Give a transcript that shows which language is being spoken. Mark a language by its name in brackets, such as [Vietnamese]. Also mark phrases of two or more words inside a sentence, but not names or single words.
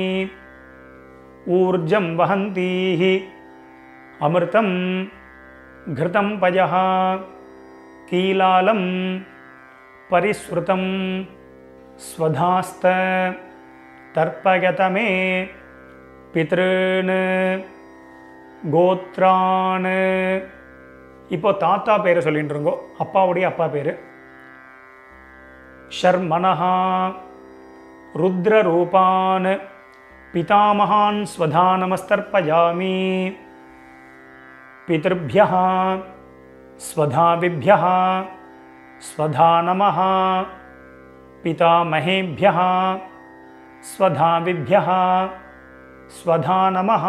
[Sanskrit] ऊर्जं वहन्तीः अमृतं घृतं पयः कीलालं परिसृतं स्वधास्त तर्पयत मे पितॄन् கோத்ரான். [Tamil] இப்போ தாத்தா பேரை சொல்லிட்டு இருக்கோம், அப்பாவுடைய அப்பா பேர். [Sanskrit] शर्मणः रुद्ररूपान् पितामहान् स्वधा नमस्तर्पयामि. பிதர்भ्यः स्वधाविभ्यः स्वधा नमः. पितामहेभ्यः स्वधाविभ्यः स्वधा नमः.